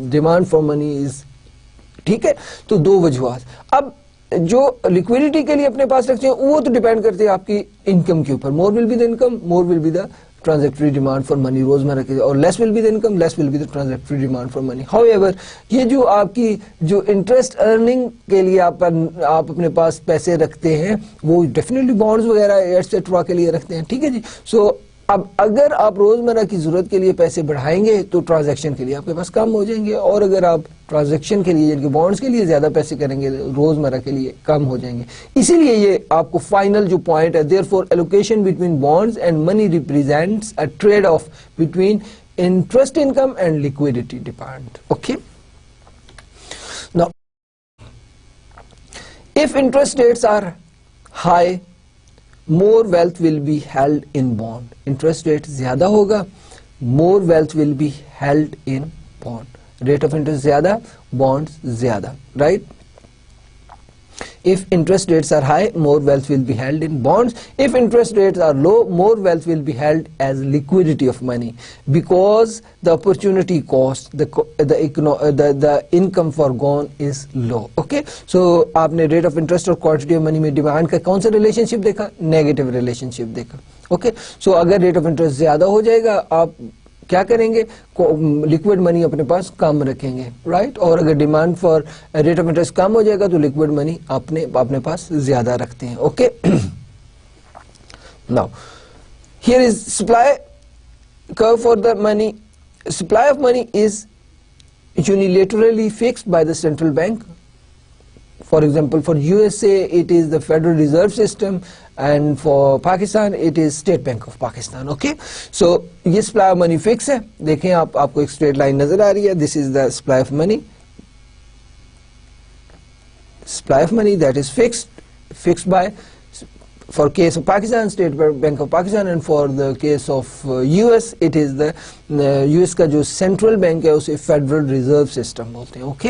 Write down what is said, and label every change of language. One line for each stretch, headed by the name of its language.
Urdu: Demand for money از, ٹھیک ہے, تو دو وجوہات. اب جو لیکوڈیٹی کے لیے اپنے پاس رکھتے ہیں وہ تو ڈیپینڈ کرتے ہیں آپ کی انکم کے اوپر.
English: more will be the income, more will be the transactory demand for money
Urdu: روزمرہ کے,
English: اور less will be the income, less will be the transactory demand for money.
Urdu: How ever, یہ جو آپ کی جو انٹرسٹ ارننگ کے لیے آپ اپنے پاس پیسے رکھتے ہیں وہ ڈیفینیٹلی بانڈز وغیرہ ایٹسٹرا کے لیے رکھتے ہیں. ٹھیک ہے جی. سو اب اگر آپ روزمرہ کی ضرورت کے لیے پیسے بڑھائیں گے تو ٹرانزیکشن کے لیے آپ کے پاس کم ہو جائیں گے, اور اگر آپ ٹرانزیکشن کے لیے یعنی کہ بانڈز کے لیے زیادہ پیسے کریں گے روزمرہ کے لیے کم ہو جائیں گے. اسی لیے یہ آپ کو فائنل جو پوائنٹ ہے,
English: therefore allocation between bonds and money represents a trade-off between interest income and liquidity demand. Okay. Now, if interest rates are high, more wealth will be held in bond. Interest rate
Urdu: زیادہ ہوگا,
English: more wealth will be held in bond. Rate of interest زیادہ, bonds زیادہ, right? If interest rates are high, more wealth will be held in bonds. If interest rates are low, more wealth will be held as liquidity of money, because the opportunity cost, the income foregone is low.
Urdu: Okay, so آپ نے rate of interest اور quantity of money میں demand کا کون سا relation شپ دیکھا؟ Negative relation شپ دیکھا. Okay, سو اگر ریٹ آف انٹرسٹ زیادہ ہو جائے گا آپ کیا کریں گے؟ لیکوڈ منی اپنے پاس کم رکھیں گے, رائٹ, اور اگر demand for rate of interest کم ہو جائے گا تو لیکوڈ منی اپنے پاس زیادہ رکھتے ہیں.
English: Okay, now here is supply curve for the money supply of money is unilaterally fixed by the central bank. For example, for USA it is the Federal Reserve System, and for Pakistan it is State Bank of Pakistan. Okay, so یہ supply of money fix ہے.
Urdu: دیکھیں آپ کو ایک straight line نظر آ رہی ہے.
English: This is the supply of money. Supply of money that is fixed by, for case of Pakistan, State Bank of Pakistan, and for the case of US it is the US
Urdu: کا جو central bank ہے اسے Federal Reserve System بولتے ہیں.